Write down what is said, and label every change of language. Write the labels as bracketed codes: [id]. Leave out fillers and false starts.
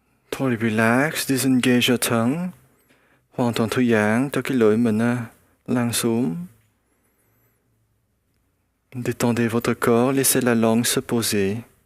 [en] Totally relax, disengage your tongue. [vi] Hoàn toàn thư giãn cho cái lưỡi mình lăn xuống. [fr] Détendez votre corps, laissez la langue se poser.